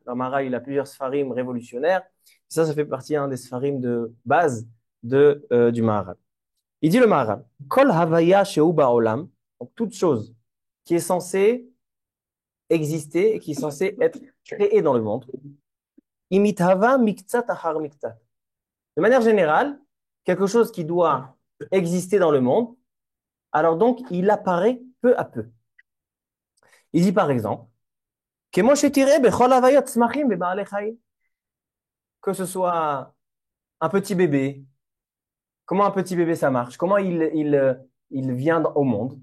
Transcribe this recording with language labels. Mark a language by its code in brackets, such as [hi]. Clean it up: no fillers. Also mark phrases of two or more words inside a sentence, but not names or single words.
[fr] Le Maharal, il a plusieurs sfarim révolutionnaires. Ça fait partie des sfarim de base du Maharal. Il dit le Maharal, [he] כל הוויה שהוא בעולם, [fr] donc toute chose qui est censée exister et qui est censée être créée dans le monde. [he] מתהווה מקצת אחר מקצת. [fr] De manière générale, quelque chose qui doit exister dans le monde, alors donc il apparaît peu à peu. Il dit par exemple, que ce soit un petit bébé, comment un petit bébé ça marche, comment il vient au monde.